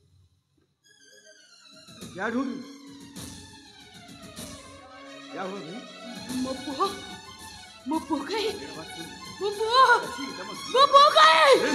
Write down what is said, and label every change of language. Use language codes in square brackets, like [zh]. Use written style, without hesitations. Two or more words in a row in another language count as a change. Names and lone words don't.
[hi] क्या ढूंढी क्या हुआ भाई [or] ମୋ ପୁଅ କାହିଁ ମୋ ପୁଅ କାହିଁ